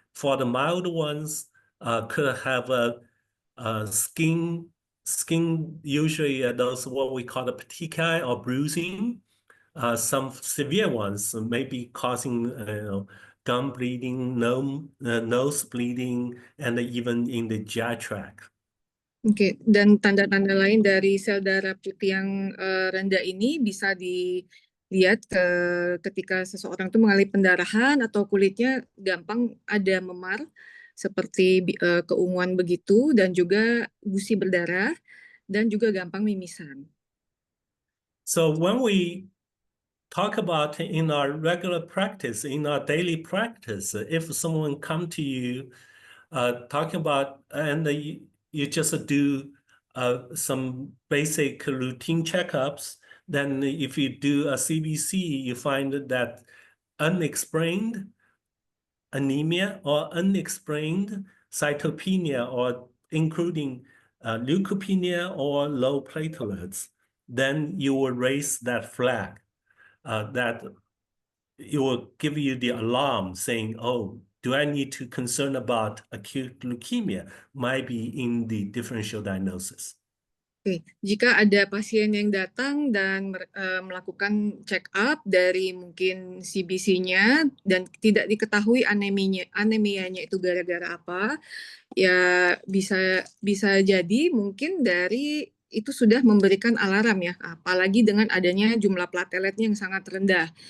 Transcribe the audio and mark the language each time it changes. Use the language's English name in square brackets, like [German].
[English] For the mild ones, could have a skin usually those what we call the petechiae or bruising. Some severe ones may be causing gum bleeding, nose bleeding, and even in the GI tract. [Indonesian] Oke, dan tanda-tanda lain dari sel darah putih yang rendah ini bisa dilihat ketika seseorang itu mengalami pendarahan atau kulitnya gampang ada memar seperti keunguan begitu dan juga gusi berdarah dan juga gampang mimisan. [English] So when we talk about in our regular practice, in our daily practice, if someone come to you talking about and you just do some basic routine checkups, then if you do a CBC, you find that unexplained anemia or unexplained cytopenia, or including leukopenia or low platelets, then you will raise that flag, that it will give you the alarm saying, oh, do I need to concern about acute leukemia? Might be in the differential diagnosis. [Indonesian] Oke, jika ada pasien yang datang dan melakukan check up dari mungkin CBC-nya dan tidak diketahui anemianya itu gara-gara apa, ya bisa jadi mungkin dari itu sudah memberikan alarm ya, apalagi dengan adanya jumlah plateletnya yang sangat rendah.